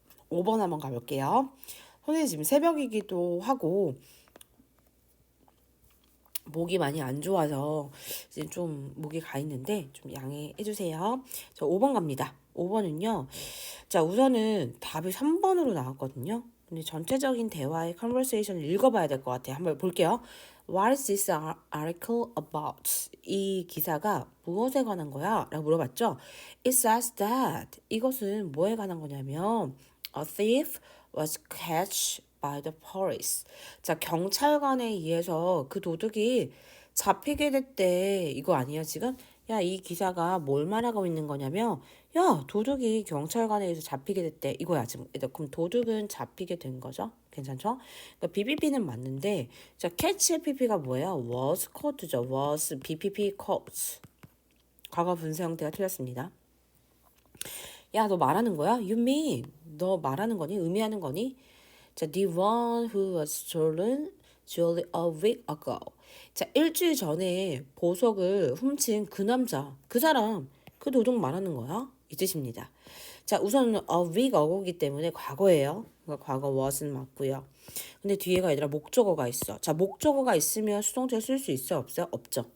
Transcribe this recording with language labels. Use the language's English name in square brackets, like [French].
[Korean] 5번 한번 가볼게요. 선생님 지금 새벽이기도 하고 목이 많이 안 좋아서 이제 좀 목이 가 있는데 좀 양해해 주세요. 자, 5번 갑니다. 5번은요. 자, 우선은 답이 3번으로 나왔거든요. 근데 전체적인 대화의 conversation을 읽어봐야 될 것 같아요. 한번 볼게요. [English] What is this article about? [Korean] 이 기사가 무엇에 관한 거야? 라고 물어봤죠. [English] It says that. [Korean] 이것은 뭐에 관한 거냐면 [English] A thief was catched by the police. [Korean] 자, 경찰관에 의해서 그 도둑이 잡히게 됐대. 이거 아니야, 지금? 야, 이 기사가 뭘 말하고 있는 거냐면, 야, 도둑이 경찰관에 의해서 잡히게 됐대. 이거야, 지금. 그럼 도둑은 잡히게 된 거죠? 괜찮죠? 그러니까 BPP는 맞는데, 자, catch의 PP가 뭐예요? [English] was caught죠. was BPP caught. [Korean] 과거 분사 형태가 틀렸습니다. 야, 너 말하는 거야? [English] You mean? [Korean] 너 말하는 거니? 의미하는 거니? [English] 자, the one who was stolen jewelry a week ago. [Korean] 자, 일주일 전에 보석을 훔친 그 남자, 그 사람, 그 도둑 말하는 거야? 이 뜻입니다. 자, 우선 a week ago이기 때문에 과거예요. 그러니까 과거 was는 맞고요. 근데 뒤에가 얘들아 목적어가 있어. 자, 목적어가 있으면 수동태 쓸 수 있어요? 없어요? 없죠.